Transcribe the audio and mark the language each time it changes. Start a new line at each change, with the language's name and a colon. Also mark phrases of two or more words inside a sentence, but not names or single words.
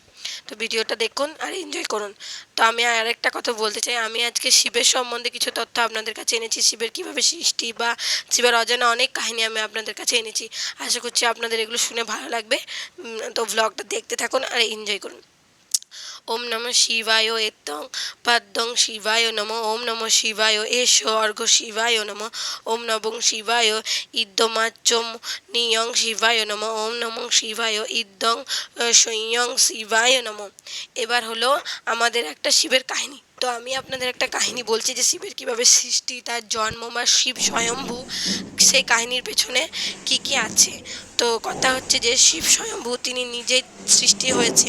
Bangla: তো ভিডিওটা দেখুন আর এনজয় করুন। তো আমি আরেকটা কথা বলতে চাই, আমি আজকে শিবের সম্বন্ধে কিছু তথ্য আপনাদের কাছে এনেছি। শিবের কীভাবে সৃষ্টি বা শিবের অজানা অনেক কাহিনী আমি আপনাদের কাছে এনেছি। আশা করছি আপনাদের এগুলো শুনে ভালো লাগবে। তো ভ্লগটা দেখতে থাকুন আর এনজয় করুন।
Sanskrit: ওম নমঃ শিবায় এতং পদ্মং শিবায় নমঃ। ওম নমঃ শিবায় এষ অর্ঘ শিবায় নমঃ। ওম নমঃ শিবায় ইদ্যমাচ্যম নিয়ং শিবায় নমঃ। ওম নমঃ শিবায় ইদ্যং সৈয়ং শিবায় নমঃ।
Bangla: এবার হলো আমাদের একটা শিবের কাহিনী। তো আমি আপনাদের একটা কাহিনী বলছি যে শিবের কীভাবে সৃষ্টি, তার জন্ম বা শিব স্বয়ম্ভু, সেই কাহিনীর পেছনে কি কি আছে। তো কথা হচ্ছে যে শিব স্বয়ম্ভু তিনি নিজেই সৃষ্টি হয়েছেন।